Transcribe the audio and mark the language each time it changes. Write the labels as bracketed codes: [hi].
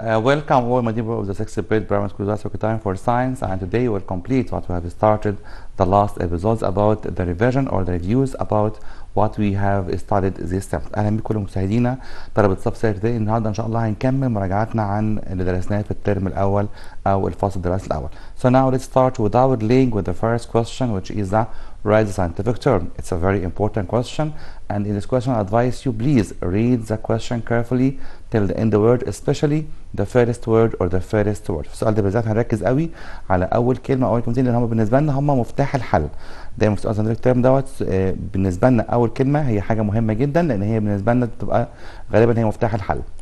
[en] Welcome all my dear of the 6th grade primary school time for science, and today we'll complete what we have started the last episodes about the revision or the reviews about what we have studied this term. [ar] اهلا بكم كل مشاهدينا طلبة صف 6 ابتدائي. النهارده ان شاء الله هنكمل مراجعاتنا عن اللي درسناه في الترم الاول او الفصل الدراسي الاول. [en] So now let's start without delaying with the first question, which is the write the scientific term. It's a very important question, and in this question I advise you please read the question carefully till the end of the word, especially the first word or the first word. [ar] في السؤال ده بالذات هنركز قوي على اول كلمه او اول كلمتين لان هم بالنسبه لنا هم مفتاح الحل. دايما في السؤال الترم دوت بالنسبه لنا اول كلمه هي حاجه مهمه جدا لان هي بالنسبه لنا بتبقى غالبا هي مفتاح الحل.